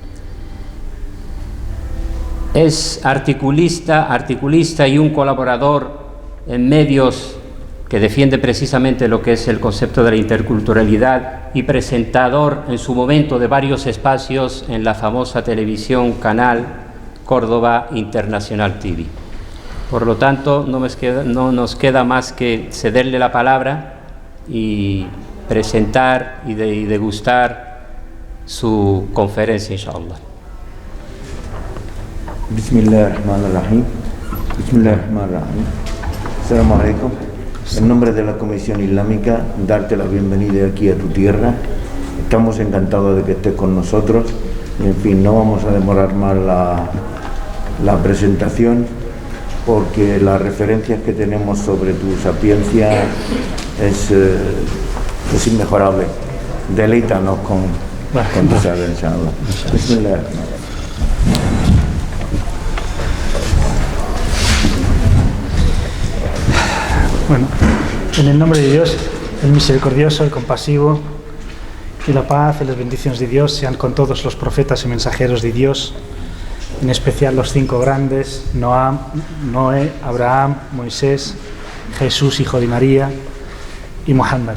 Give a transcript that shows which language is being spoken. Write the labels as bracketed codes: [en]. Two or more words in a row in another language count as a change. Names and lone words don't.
[es] Es articulista y un colaborador en medios que defiende precisamente lo que es el concepto de la interculturalidad, y presentador en su momento de varios espacios en la famosa televisión Canal Córdoba Internacional TV. Por lo tanto, no nos queda más que cederle la palabra y presentar y degustar su conferencia, [ar] inshallah. Bismillahirrahmanirrahim. Bismillahirrahmanirrahim. السلام عليكم. [es] En nombre de la Comisión Islámica, darte la bienvenida aquí a tu tierra. Estamos encantados de que estés con nosotros. Y, en fin, no vamos a demorar más la presentación, porque las referencias que tenemos sobre tu sapiencia es inmejorable. Deleítanos con tu saber, [ar] inshallah. Bismillahirrahmanirrahim. [es] Bueno, en el nombre de Dios, el misericordioso, el compasivo, y la paz y las bendiciones de Dios sean con todos los profetas y mensajeros de Dios, en especial los 5 grandes: Noé, Abraham, Moisés, Jesús, hijo de María, y Muhammad.